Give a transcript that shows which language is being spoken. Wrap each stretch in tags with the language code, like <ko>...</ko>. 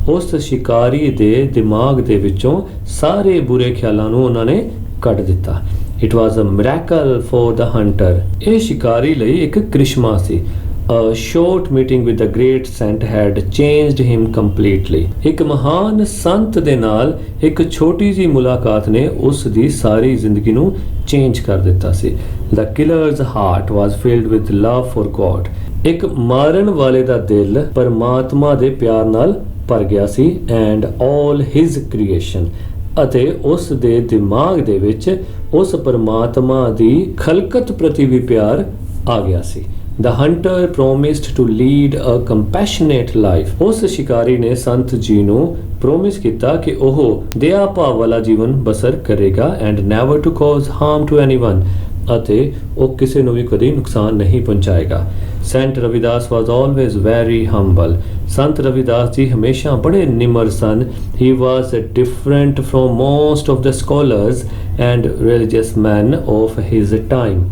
<pa>ਉਸ ਸ਼ਿਕਾਰੀ ਦੇ ਦਿਮਾਗ ਦੇ ਵਿੱਚੋਂ ਸਾਰੇ ਬੁਰੇ ਖਿਆਲਾਂ ਨੂੰ ਉਹਨਾਂ ਨੇ ਕੱਢ ਦਿੱਤਾ।</pa> <en>It was a miracle for the hunter.</en> <pa>ਇਹ ਸ਼ਿਕਾਰੀ ਲਈ ਇੱਕ ਕ੍ਰਿਸ਼ਮਾ ਸੀ।</pa> <en>A short meeting with the great saint had changed him completely.</en> <pa>ਇੱਕ ਮਹਾਨ ਸੰਤ ਦੇ ਨਾਲ ਇੱਕ ਛੋਟੀ ਜੀ ਮੁਲਾਕਾਤ ਨੇ ਉਸ ਦੀ ਸਾਰੀ ਜ਼ਿੰਦਗੀ ਨੂੰ ਚੇਂਜ ਕਰ ਦਿੱਤਾ ਸੀ।</pa> <en>The killer's heart was filled with love for God.</en> <pa>ਇੱਕ ਮਾਰਨ ਵਾਲੇ ਦਾ ਦਿਲ ਪਰਮਾਤਮਾ ਦੇ ਪਿਆਰ ਨਾਲ ਭਰ ਗਿਆ ਸੀ</pa> <en>and all his creation.</en> <pa>ਅਤੇ ਉਸ ਦੇ ਦਿਮਾਗ ਦੇ ਵਿੱਚ ਉਸ ਪਰਮਾਤਮਾ ਦੀ ਖਲਕਤ ਪ੍ਰਤੀ ਵੀ ਪਿਆਰ ਆ ਗਿਆ ਸੀ।</pa> <en>The hunter promised to lead a compassionate life.</en> <pa>ਉਸ ਸ਼ਿਕਾਰੀ ਨੇ ਸੰਤ ਜੀ ਨੂੰ ਪ੍ਰੋਮਿਸ ਕੀਤਾ ਕਿ ਉਹ ਦਇਆ ਭਾਵ ਵਾਲਾ ਜੀਵਨ ਬਸਰ ਕਰੇਗਾ</pa> <en>and never to cause harm to anyone.</en> <pa>ਅਤੇ ਉਹ ਕਿਸੇ ਨੂੰ ਵੀ ਕਦੇ ਨੁਕਸਾਨ ਨਹੀਂ ਪਹੁੰਚਾਏਗਾ। Saint Ravidas</pa> <en>was always very humble.</en> <pa>Sant Ravidas ji ਹਮੇਸ਼ਾ ਬੜੇ ਨਿਮਰ ਸਨ।</pa> <en>He was different from most of the scholars and religious men of his time.</en>